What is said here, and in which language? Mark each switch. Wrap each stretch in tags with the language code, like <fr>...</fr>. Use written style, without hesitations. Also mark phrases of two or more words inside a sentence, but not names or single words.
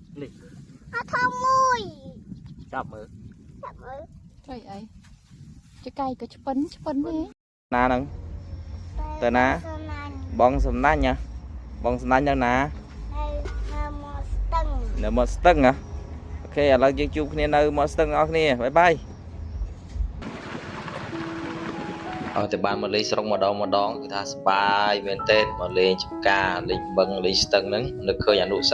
<km>នេះ អត់ធំមួយ ចាប់មើល</km> <vi>trời ấy cái cây có chụp đi</vi> <km>ណាហ្នឹងទៅណាបងសំណាញ់ហ៎បងសំណាញ់នៅណានៅមាត់ស្ទឹងហ៎អូខេឥឡូវយើងជួបគ្នានៅមាត់ស្ទឹងអស់គ្នាបាយបាយអត់តែបានមកលេងស្រុកម្ដងគឺថាសប្បាយមែនទែនមកលេងចំការលេងបឹងលេងស្ទឹងហ្នឹងនឹកឃើញអនុស្សា</km>